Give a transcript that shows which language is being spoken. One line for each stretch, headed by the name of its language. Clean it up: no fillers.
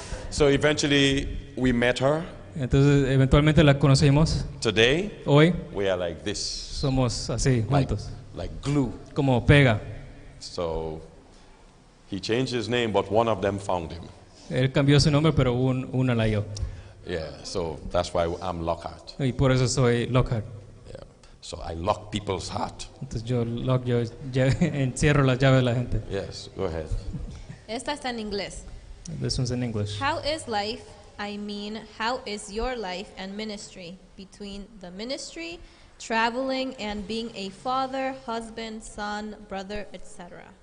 English: So eventually we met her.
Spanish: Entonces eventualmente la conocimos.
English: Today
Spanish: Hoy
English: we are like this,
Spanish: somos así, juntos,
English: like glue.
Spanish: como pega.
English: So he changed his name, but one of them found him.
Spanish: Él cambió su nombre, pero una la halló.
English: Yeah, so that's why I'm Lockhart.
Spanish: Y por eso soy Lockhart.
English: Yeah. So I lock people's heart.
Spanish: Entonces yo encierro las llaves de la gente.
English: Yes, go ahead.
Spanish: Esta está en inglés.
English: This one's in English. How is life? I mean, how is your life and ministry between the ministry, traveling, and being a father, husband, son, brother, etc.?